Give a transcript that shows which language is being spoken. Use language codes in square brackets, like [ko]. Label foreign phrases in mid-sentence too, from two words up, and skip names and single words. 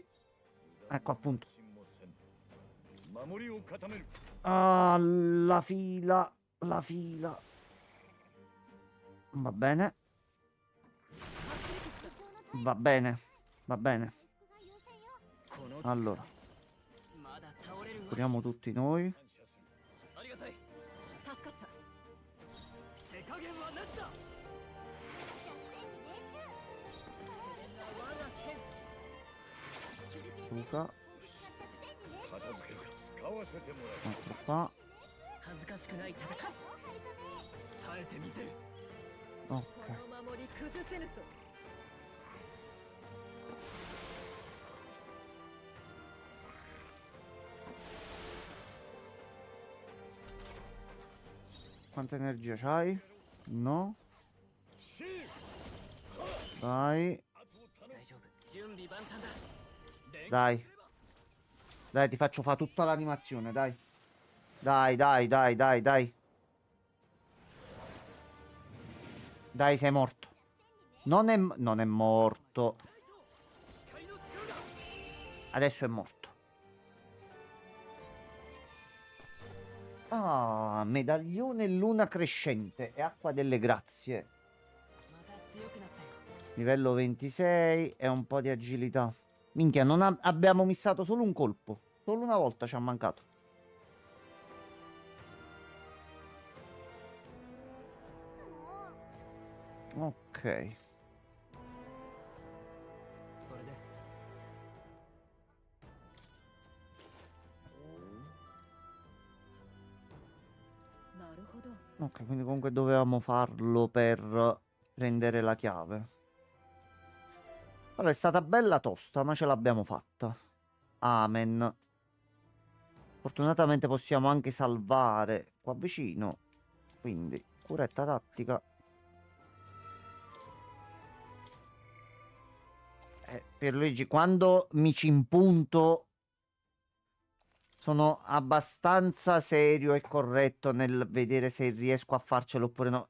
[it] Ecco appunto. Ah, la fila. La fila. Va bene. Va bene, va bene. Allora, [ja] まだ倒れるわ [it] curiamo tutti noi. [ja] ありがたい助かった。手加減はなしだ。我が剣。 [it] Suka, [ja] 片付けるか使わせてもらう [it] altro qua. [ja] 恥ずかしくない戦い耐えてみせる。 [it] Ok. [ja] この守り崩せぬぞ。 [it] Quanta energia c'hai? No? Dai, [ja] 大丈夫準備万端だ [it] dai. Dai, ti faccio fare tutta l'animazione, dai. Dai, dai, dai, dai, dai. Dai, sei morto. Non è morto. Adesso è morto. Ah, medaglione luna crescente e acqua delle grazie. [ja] また強くなったよ [it] Livello 26 e un po' di agilità. Minchia, non abbiamo missato solo un colpo. Solo una volta ci ha mancato. Ok. [ja] それでなるほど。 [it] Ok, quindi comunque dovevamo farlo per prendere la chiave. Allora, è stata bella tosta, ma ce l'abbiamo fatta. Amen. Fortunatamente possiamo anche salvare qua vicino. Quindi, curetta tattica. Pierluigi, quando mi ci impunto sono abbastanza serio e corretto nel vedere se riesco a farcelo oppure no.